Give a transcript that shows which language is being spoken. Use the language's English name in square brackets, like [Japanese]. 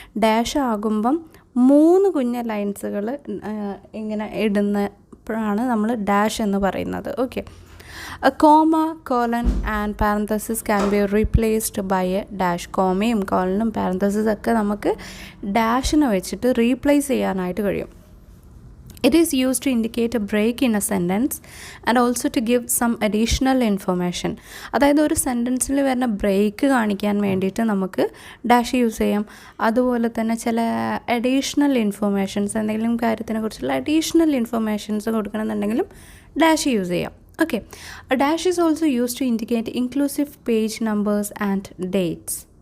[Malayalam] Dash ആകുമ്പം 3 കുഞ്ഞ ലൈൻസുകൾ ഇങ്ങനെ ഇടുന്നപ്പോഴാണ് നമ്മൾ ഡാഷ് എന്ന് പറയുന്നത്. [English] Okay, a comma, colon and parenthesis can be replaced by a dash. [Malayalam] കോമയും കോളനും parenthesis ഒക്കെ നമുക്ക് ഡാഷിനെ വെച്ചിട്ട് റീപ്ലേസ് ചെയ്യാനായിട്ട് കഴിയും. [English] It is used to indicate a break in a sentence and also to give some additional information. [Malayalam] അതായത് ഒരു സെൻറ്റൻസിൽ വരുന്ന break കാണിക്കാൻ വേണ്ടിയിട്ട് നമുക്ക് ഡാഷ് യൂസ് ചെയ്യാം. അതുപോലെ തന്നെ ചില അഡീഷണൽ ഇൻഫർമേഷൻസ്, എന്തെങ്കിലും കാര്യത്തിനെ കുറിച്ചുള്ള അഡീഷണൽ ഇൻഫർമേഷൻസ് കൊടുക്കണമെന്നുണ്ടെങ്കിലും ഡാഷ് യൂസ് ചെയ്യാം. [English] Okay, dash is also use to indicate inclusive page numbers and dates.